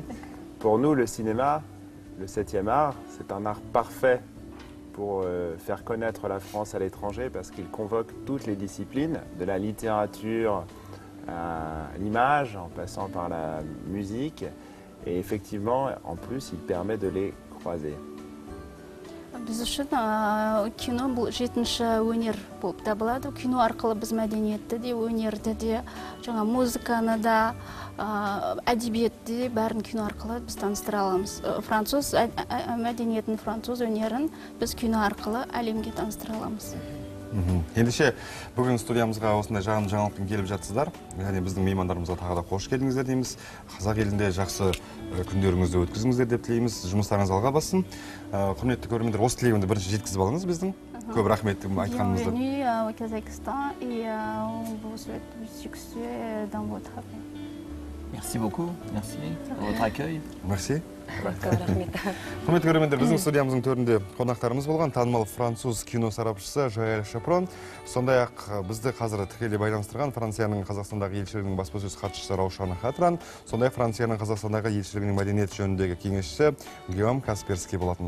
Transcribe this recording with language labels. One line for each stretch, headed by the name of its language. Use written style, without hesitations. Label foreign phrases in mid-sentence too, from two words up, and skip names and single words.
French: Pour nous, le cinéma, le 7e art, c'est un art parfait pour faire connaître la France à l'étranger parce qu'il convoque toutes les disciplines, de la littérature à l'image, en passant par la musique, et effectivement, en plus, il permet de les croiser.
Kazakh: Біз үшін кино бұл жетінші өнер болып табылады. Кино арқылы біз мәдениетті де, өнерді де, музыканы да, әдебиетті де бәрін кино арқылы біз таныстыра аламыз. Француз мәдениетін, француз өнерін біз кино арқылы әлемге таныстыра аламыз. Ендеше бүгін студиямызға осындай жаңалықпен келіп жатсыздар. Яғни біздің меймандарымызға тағы да қош келдіңіздер дейміз. Қазақ елінде жақсы күндеріңізді өткізіңіздер деп тілейміз. Жұмыстарыңыз алға бассын. Құрметті көрермендер, осы тілегімді бірінші жеткізіп алыңыз біздің. Көп рахмет айтқаныңызды.
French: Bienvenue au Kazakhstan et on vous souhaite du succès dans votre travail. Merci beaucoup, merci pour votre accueil. Merci.
Kazakh: Рахмет. Құрметті көрермендер, біздің студиямыздың төрінде қонақтарымыз болған танымал француз кино сарапшысы Жоэль Шапрон. Сондай-ақ бізді қазір тікелей байланыстырған Францияның Қазақстандағы елшілігінің баспасөз хатшысы Раушан Хатран, сондай-ақ Францияның Қазақстандағы елшілігінің мәдениет жөніндегі кеңесшісі Гийом Касперский болатын.